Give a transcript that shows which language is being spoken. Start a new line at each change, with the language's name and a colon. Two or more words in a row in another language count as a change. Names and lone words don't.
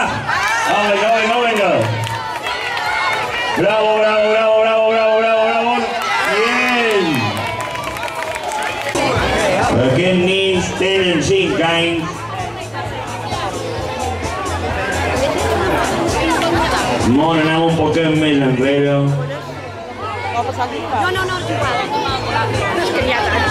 Spanish: Oh, venga, venga, venga. Bravo, bravo, bravo, bravo, bravo, bravo, bravo. Bien.
Catalan: Aquests nens tenen 5 anys. Molt anem un poquet més enrere. No, no, no, és igual. No és que n'hi ha tants.